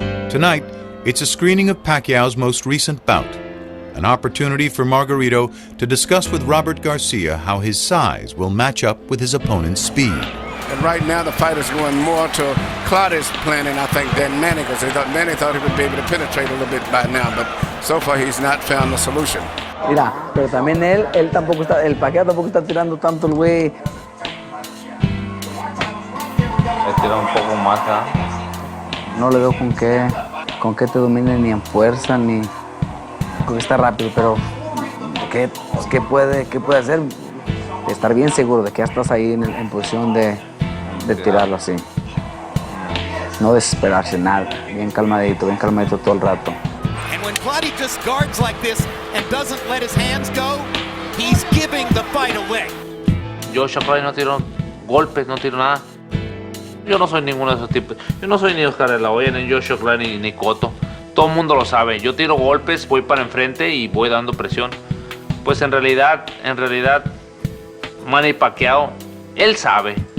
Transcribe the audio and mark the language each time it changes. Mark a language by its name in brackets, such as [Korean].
[English] Tonight, it's a screening of Pacquiao's most recent bout, an opportunity for Margarito to discuss with Robert Garcia how his size will match up with his opponent's speed. And right now the fight is going more to Claudio's planning, I think, than Manny, because Manny thought he would be able to penetrate a little bit by now, but so far he's not found the solution. [Spanish] Mira, pero también él tampoco está, el Pacquiao tampoco está tirando tanto el güey. Tira un poco más, ¿eh? No le veo con qué te domine ni en fuerza ni con que está rápido, pero ¿qué puede hacer? Estar bien seguro de que ya estás ahí en posición de de tirarlo así. No desesperarse, nada. Bien calmadito todo el rato. [English] And when Vladi just guards like this and doesn't let his hands go, he's giving the fight away. [Spanish] Joshua Clay no tiró golpes, no tiró nada. Yo no soy ninguno de esos tipos. Yo no soy ni Oscar de la Hoya, ni Joshua Clay, ni Cotto. Todo el mundo lo sabe. Yo tiro golpes, voy para enfrente y voy dando presión. Pues en realidad, Manny Pacquiao, él sabe.